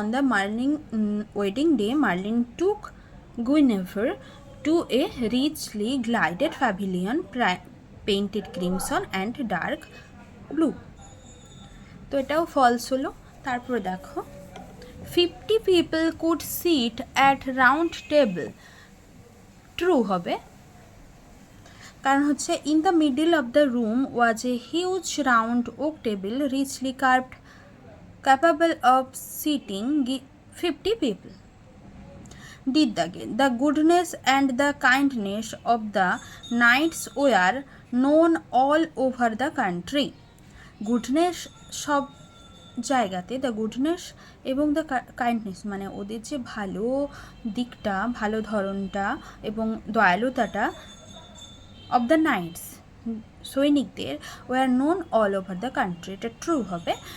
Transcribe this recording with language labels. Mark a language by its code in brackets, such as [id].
[en] On the wedding day Merlin took Guinevere to a richly glided pavilion painted crimson and dark blue. [bn] তো এটাও false হলো। তারপরে দেখো, [en] 50 people could sit at round table। [bn] True হবে, কারণ হচ্ছে [en] In the middle of the room was a huge round oak table richly carved capable of seating 50 people. Did the goodness and the kindness of the knights were known all over the country। [bn] Goodness সব জায়গাতে, the goodness এবং the kindness মানে ওদের যে ভালো দিকটা, ভালো ধরনটা এবং দয়ালুতাটা, অফ দ্য নাইটস সৈনিকদের, [en] Were known all over the country. [bn] এটা ট্রু হবে।